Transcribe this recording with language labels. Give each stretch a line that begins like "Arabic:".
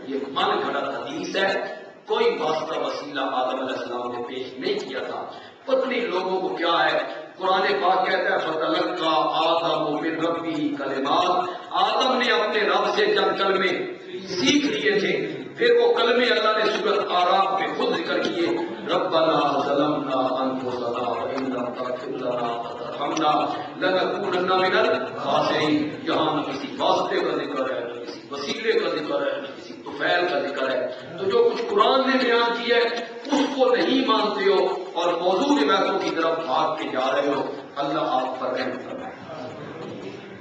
Urdu: یہ من گھڑت حدیث ہے، کوئی واسطہ وسیلہ آدم علیہ السلام نے پیش نہیں کیا تھا. پتنی لوگوں کو کیا ہے، قرآن پاک کہتا ہے
Arabic: فتلقى آدم من ربه کلمات.
Urdu: آدم نے اپنے رب سے چند کلمے سیکھ لیے تھے، پھر وہ کلمے اللہ نے سورۃ اعراف میں خود ذکر کیے.
Arabic: ربنا ظلمنا انفسنا وان لم تغفر لنا وترحمنا لنكونن من الخاسرین.
Urdu: یہاں نہ کسی واسطے کا ذکر ہے، نہ کسی وسیلے کا ذکر ہے، نہ کسی طفیل کا ذکر ہے. تو جو کچھ قرآن نے بیان کیا ہے اس کو نہیں مانتے ہو اور موضوع روایتوں کی طرف بھاگ کے جا رہے ہو. اللہ آپ پر رحم فرمائے.